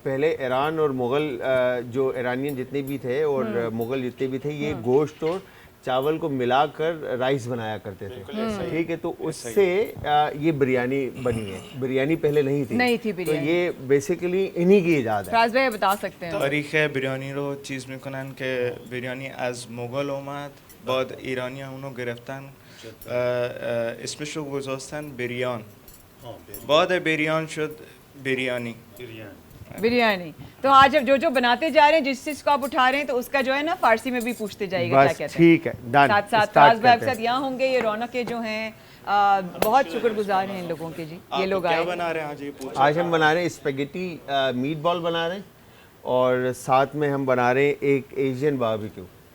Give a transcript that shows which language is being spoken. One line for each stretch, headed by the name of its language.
Hindi: पहले ईरान और मुगल जो ईरानियन जितने भी थे और मुगल जितने भी थे, ये गोश्त और चावल को मिलाकर राइस बनाया करते थे. ठीक है, तो उससे ये बिरयानी बनी है. बिरयानी पहले नहीं थी बिरयानी. तो ये बेसिकली इन्हीं की इजाद है. फराज भाई बता सकते हैं.
Persian: تاریخ بریانی رو چیز میکنن که بریانی از مغول اومد، بعد ایرانی اونو گرفتن، اسمش رو گذاشتن بریان، بعد بریان شد बिरयानी.
Hindi: तो आज अब जो बनाते जा रहे हैं, जिस चीज को आप उठा रहे हैं, तो उसका जो है ना फारसी में भी पूछते जाइएगा क्या कहते हैं. ठीक है, डन. साथ फराज भाई आपके साथ यहाँ होंगे. ये रौनक जो हैं बहुत शुक्रगुजार हैं इन लोगों के जी. ये लोग क्या आए. बना रहे हैं आज? ये पूछो. आज हम बना रहे हैं स्पेगेटी मीट बॉल बना रहे हैं, और साथ में हम बना रहे हैं एक एशियन बारबेक्यू.